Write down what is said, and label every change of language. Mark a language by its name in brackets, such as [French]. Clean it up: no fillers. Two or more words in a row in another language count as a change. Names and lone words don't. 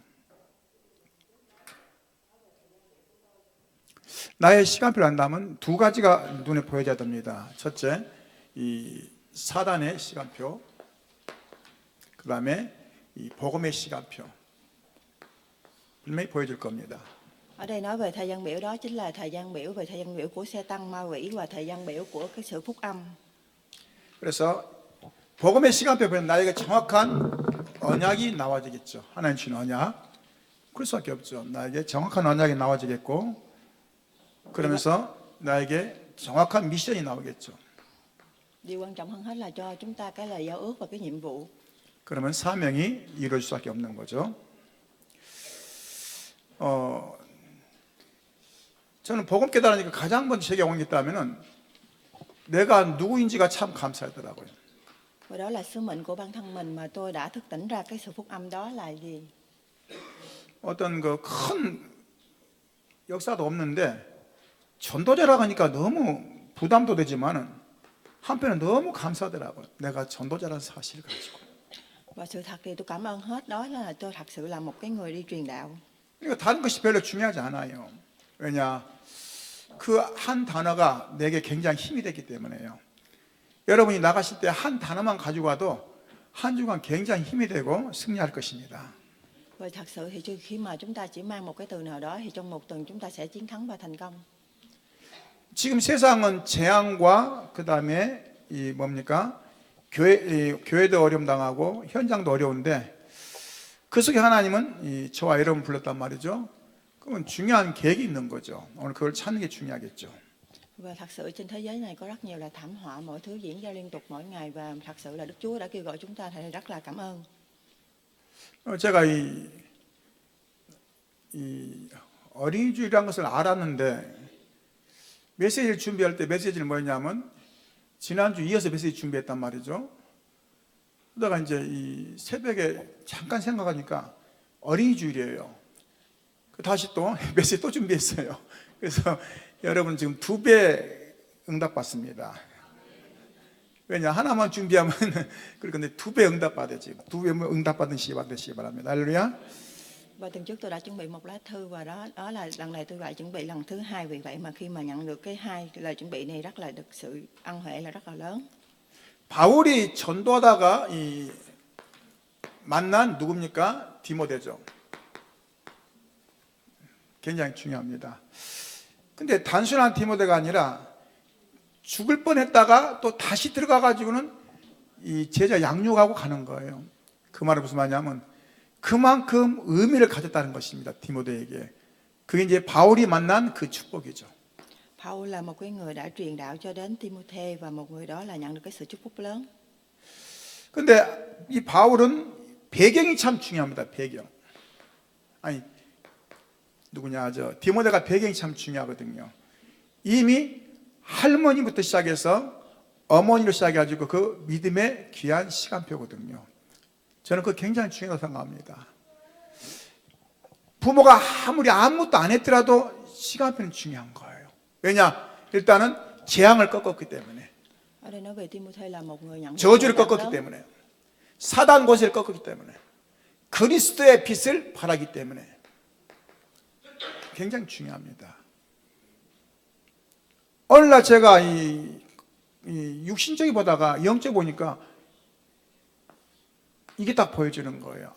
[Korean] 나의 시간표를 한다면 두 가지가 눈에 보여져야 됩니다. 첫째, 이 사단의 시간표, 그 다음에 이 복음의 시간표 분명히 보여줄 겁니다. [Vietnamese] Ở đây nói về thời gian biểu, đó chính là thời gian biểu về thời gian biểu của xe tăng ma quỷ và thời gian biểu của cái sự phúc âm. [Korean] 그래서 복음의 시간표 보면 나에게 정확한 언약이 나와지겠죠. 하나님 주신 언약. 그럴 수밖에 없죠. 나에게 정확한 언약이 나와지겠고, 그러면서 나에게 정확한 미션이 나오겠죠. [Vietnamese] Điều quan trọng hơn hết là cho chúng ta cái lời giao ước và cái nhiệm vụ. [Korean] 그러면 사명이 이루어질 수밖에 없는 거죠. 저는 복음 깨달으니까 가장 먼저 제게 온 게 있다면은 내가 누구인지가 참 감사하더라고요. [Vietnamese] Và đó là sứ mệnh của bản thân mình mà tôi đã thức tỉnh ra cái sự phúc âm đó là gì? [Korean] 어떤 그 큰 역사도 없는데 전도자라고 하니까 너무 부담도 되지만은 한편은 너무 감사하더라고요. 내가 전도자라는 사실을 가지고. [Vietnamese] Và sự thật thì tôi cảm ơn hết, đó là tôi thật sự là một cái người đi truyền đạo. [Korean] 그러니까 다른 것이 별로 중요하지 않아요. 왜냐? 그 한 단어가 내게 굉장히 힘이 됐기 때문에요. 여러분이 나가실 때 한 단어만 가지고 와도 한 주간 굉장히 힘이 되고 승리할 것입니다. [Vietnamese] Và thật sự thì khi mà chúng ta chỉ mang một cái từ nào đó thì trong một tuần chúng ta sẽ chiến thắng và thành công. [Korean] 지금 세상은 재앙과 그 다음에 이 뭡니까? 교회도 어려움 당하고 현장도 어려운데 그 속에 하나님은 이 저와 여러분 불렀단 말이죠. 그러면 중요한 계획이 있는 거죠. 오늘 그걸 찾는 게 중요하겠죠. [Vietnamese] Và thật sự trên thế giới này có rất nhiều là thảm họa, mọi thứ diễn ra liên tục mỗi ngày và thật sự là Đức Chúa đã kêu gọi chúng ta thì rất là cảm ơn. [Korean] 제가 이 어린이주일이라는 것을 알았는데 메시지를 준비할 때 메시지를 뭐였냐면 지난주 이어서 메시지 준비했단 말이죠. 그러다가 이제 이 새벽에 잠깐 생각하니까 어린이주일이에요. 다시 또 메시지 또 준비했어요. 그래서 여러분 지금 2배 응답받습니다. 왜냐? 하나만 준비하면 그런데 2배 응답받아야지. 2배 응답받은 시기 받으시기 바랍니다. 할렐루야. [Vietnamese] Và tuần trước tôi đã chuẩn bị một lá thư và đó là lần này tôi lại chuẩn bị lần thứ hai, vì vậy mà khi mà nhận được cái hai lời chuẩn bị này rất là được sự ân huệ là rất là lớn. [Korean] 바울이 전도하다가 이 만난 누굽니까? 디모데죠. 굉장히 중요합니다. 근데 단순한 디모데가 아니라 죽을 뻔했다가 또 다시 들어가 가지고는 이 제자 양육하고 가는 거예요. 그 말은 무슨 말이냐면 그만큼 의미를 가졌다는 것입니다. 디모데에게. 그게 이제 바울이 만난 그 축복이죠. [Vietnamese] Paul là một cái người đã truyền đạo cho đến Timôthê và một người đó là nhận được cái sự chúc phúc lớn. [Korean] 근데 이 바울은 배경이 참 중요합니다. 배경. 아니 누구냐 디모데가 배경이 참 중요하거든요. 이미 할머니부터 시작해서 어머니로 시작해가지고 그 믿음의 귀한 시간표거든요. 저는 그거 굉장히 중요하다고 생각합니다. 부모가 아무리 아무것도 안 했더라도 시간표는 중요한 거예요. 왜냐? 일단은 재앙을 꺾었기 때문에, [Vietnamese] Ở đây nói về Timôthê là một người nhận [Korean] 저주를 꺾었기 때문에, 사단 권세를 꺾었기 때문에, 그리스도의 빛을 발하기 때문에 굉장히 중요합니다. 어느 날 제가 이 육신적이 보다가 영적 보니까 이게 딱 보여주는 거예요.